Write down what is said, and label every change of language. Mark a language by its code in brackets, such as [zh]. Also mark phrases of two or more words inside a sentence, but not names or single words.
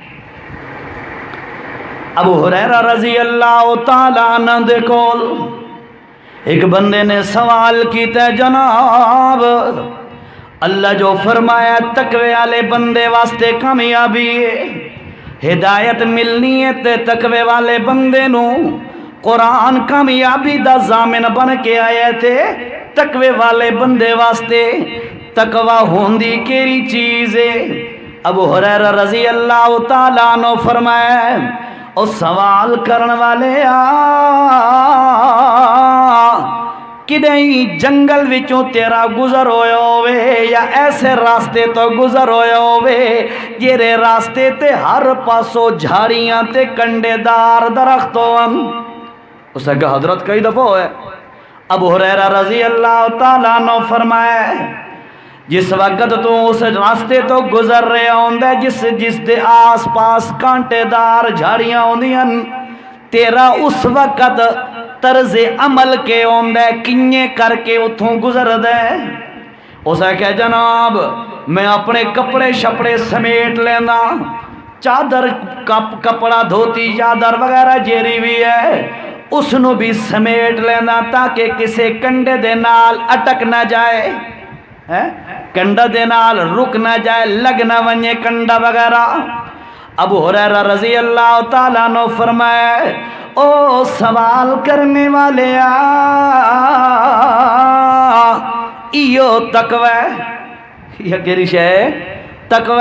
[pa] ابو ہریرہ [ar] رضی اللہ تعالیٰ عنہ [pa] دے کول ایک بندے نے سوال کیتا ہے جناب اللہ جو فرمایا تقوی والے بندے واسطے کامیابی ہے، ہدایت ملنی ہے تے تقوی والے بندے نو قرآن کامیابی دا ضامن بن کے آیا تھے. تقوی والے بندے واسطے تقوی ہوندی کیری چیز ہے؟ ابو ہریرہ [ar] رضی اللہ تعالیٰ عنہ [pa] فرمایا او سوال کرن والے کدیں جنگل وچوں تیرا گزر ہویا ہوئے یا ایسے راستے تو گزر ہویا ہوئے جیرے راستے تے ہر پاسوں جھاڑیاں تے کنڈے دار درخت ہون؟ اس نے کہا حضرت کئی دفعہ ہوئے۔ ابو ہریرہ [ar] رضی اللہ تعالیٰ عنہ [pa] فرمائے جس وقت تو اس راستے تو گزر رہے ہوندے جس دے آس پاس کانٹے دار جھاڑیاں ہوندیاں تیرا اس وقت طرز عمل کے ہوندے کنیے کر کے اتھوں گزر دے؟ اسے کہا جناب میں اپنے کپڑے شپڑے سمیٹ لینا، چادر کپڑا دھوتی چادر وغیرہ جیری بھی ہے اس نو بھی سمیٹ لینا تاکہ کسے کنڈے دے نال اٹک نہ جائے، کنڈا دے نال رک نہ جائے، لگ نہ ونجے کنڈا وغیرہ۔ ابو ہریرہ [ar] رضی اللہ تعالیٰ عنہ [pa] فرمائے او سوال کرنے والے ایو تقوی یہ کیری شے تقوی؟